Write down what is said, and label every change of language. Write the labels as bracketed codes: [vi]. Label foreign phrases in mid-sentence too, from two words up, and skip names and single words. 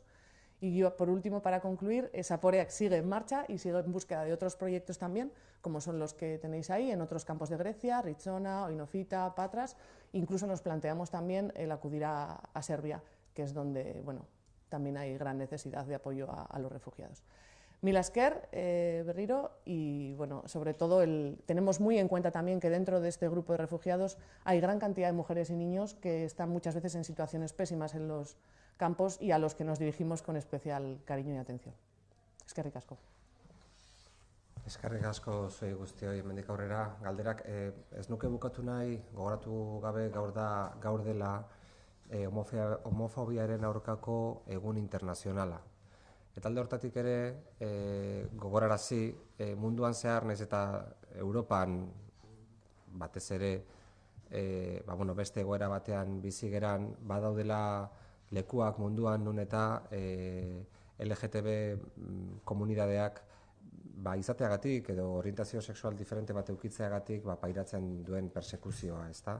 [es] Y yo, por último, para concluir, Zaporeak sigue en marcha y sigue en búsqueda de otros proyectos también, como son los que tenéis ahí, en otros campos de Grecia, Rizona, Oinofita, Patras. Incluso nos planteamos también el acudir a Serbia, que es donde, bueno, también hay gran necesidad de apoyo a los refugiados. [eu] Mila esker, berriro, [es] y bueno, sobre todo tenemos muy en cuenta también que dentro de este grupo de refugiados hay gran cantidad de mujeres y niños que están muchas veces en situaciones pésimas en los campos y a los que nos dirigimos con especial cariño y atención. [eu] Eskerrik asko. Eskerrik asko zuei guztioi, hemendik aurrera galderak. Ez nuke bukatu nahi, gogoratu gabe gaur dela homofobiaren aurkako egun internazionala. Eta alde hortatik ere gogorarazi, munduan zehar, nahiz eta Europan batez ere beste egoera batean bizi geran, badaudela lekuak munduan nun eta LGTB komunidadeak izateagatik edo orientazio sexual diferente bat eukitzeagatik pairatzen duen persekuzioa, ezta?